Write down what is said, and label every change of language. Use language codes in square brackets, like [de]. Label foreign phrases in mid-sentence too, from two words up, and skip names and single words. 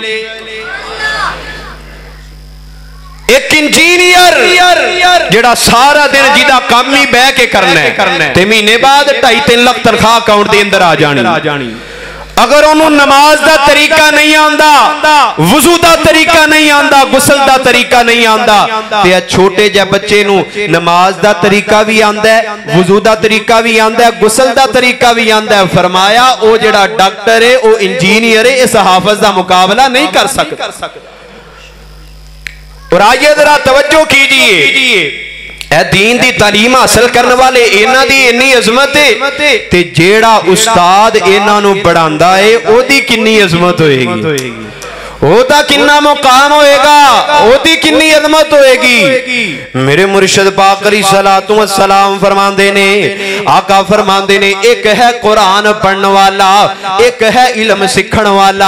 [pa] ایک انجینئر جڑا سارا دن جیدہ کام ہی بہ کے کرنا ہے تے مہینے بعد 2.5-3 لاکھ تنخواہ اکاؤنٹ دے اندر آ جانی. اگر انہوں نماز دا طریقہ نہیں آندا, وضو دا طریقہ نہیں آندا, غسل دا طریقہ نہیں آندا, تے چھوٹے جے بچے نو نماز دا طریقہ بھی آندا ہے, وضو دا طریقہ بھی آندا ہے, غسل دا طریقہ بھی آندا ہے. فرمایا او جڑا ڈاکٹر ہے او انجینئر ہے, اس حافظ دا مقابلہ نہیں کر سکتا. [ur] اور آئیے ذرا توجہ کیجئے, [pa] اے دین دی تعلیم حاصل کرنے والے اینا دی انی عظمت ہے تے جیڑا استاد اینا نو بڑھاندا ہے او دی کنی عظمت ہوئے گی, او دا کننا مقام ہوئے گا, او دی کنی عظمت ہوئے گی. میرے مرشد پاک [ar] علیہ الصلوۃ والسلام [pa] فرماندے نے, آقا فرماندے نے ایک ہے قرآن پڑھن والا, ایک ہے علم سکھن والا.